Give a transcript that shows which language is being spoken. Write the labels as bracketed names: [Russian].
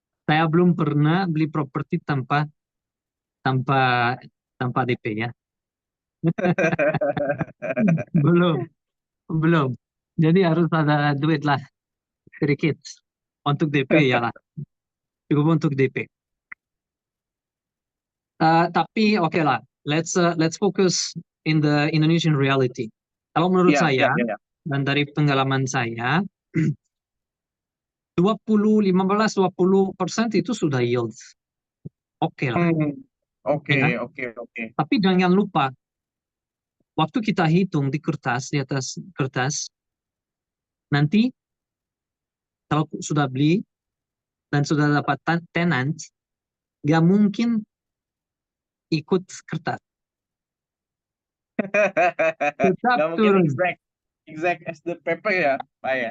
[Indonesian] Saya belum pernah beli properti tanpa DP ya. Belum. Jadi harus ada duit lah sedikit untuk DP ya lah. Cukup untuk DP. Tapi oke lah, [English] let's focus in the Indonesian reality. [Indonesian] Kalau menurut Iya, iya. dan dari pengalaman saya, 15-20% itu sudah yield. Oke lah. Oke. Ya. Oke. Tapi jangan lupa, waktu kita hitung di atas kertas, nanti kalau sudah beli dan sudah dapat tenant, nggak mungkin ikut kertas. Tetap Nggak mungkin turun. [English] exact as the paper [Indonesian] ya, Pak ya?